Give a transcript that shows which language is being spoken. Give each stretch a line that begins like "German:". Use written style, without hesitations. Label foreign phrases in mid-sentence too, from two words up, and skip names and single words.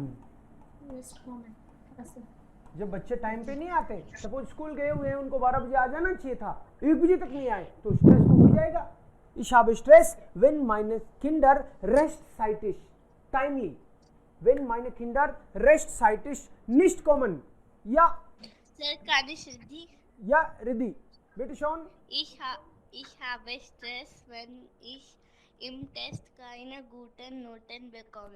German: Nicht kommen.
Hindi: ऐसे। जब बच्चे टाइम पे नहीं आते, सपोज स्कूल गए हुए हैं, उनको 12 बजे आ जाना चाहिए था, 1 बजे तक नहीं आए, तो स्ट्रेस तो हो जाएगा।
German: Ich habe Stress, wenn meine Kinder rechtzeitig, timely, wenn meine Kinder rechtzeitig nicht kommen. Ja, Sir, kann ich Riddhi? ja, Riddhi, bitte schon. Ich habe Stress, wenn ich im Test keine guten Noten bekomme.